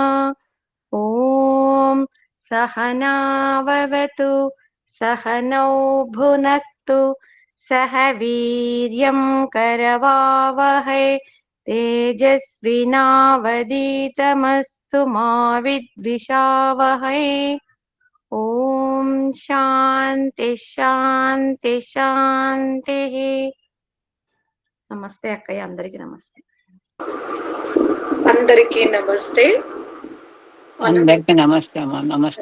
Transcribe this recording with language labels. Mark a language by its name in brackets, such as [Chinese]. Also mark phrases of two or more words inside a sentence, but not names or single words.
[Sanskrit] ॐ सहनाववतु सहनौ भुनक्तु सह वीर्यं करवावहै तेजस्विनावधीतमस्तु मा विद्विषावहै। ఓం శాంతి శాంతి శాంతి. [Telugu] నమస్తే అక్కయ్య, అందరికి నమస్తే. అందరికీ నమస్తే. అందరికీ నమస్తే అమ్మా. నమస్తే